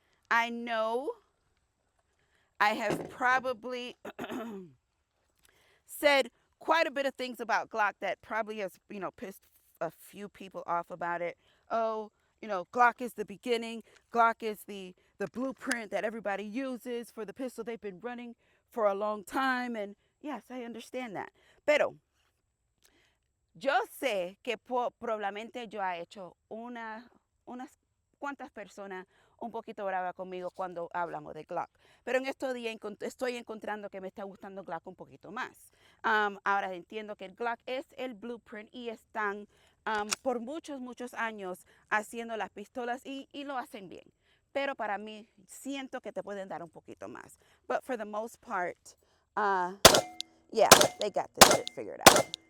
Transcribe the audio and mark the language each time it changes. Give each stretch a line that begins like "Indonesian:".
English: I know I have probably said quite a bit of things about Glock that probably has, pissed a few people off about it. Oh, Glock is the beginning. Glock is the blueprint that everybody uses for the pistol they've been running for a long time. And yes, I understand that.
Spanish: Pero yo sé que probablemente yo he hecho unas cuantas personas un poquito brava conmigo cuando hablamos de Glock. Pero en estos días estoy encontrando que me está gustando Glock un poquito más. Ahora entiendo que el Glock es el blueprint y están por muchos años haciendo las pistolas y lo hacen bien. Pero para mí siento que te pueden dar un poquito más.
English: But for the most part, yeah, they got this shit figured out.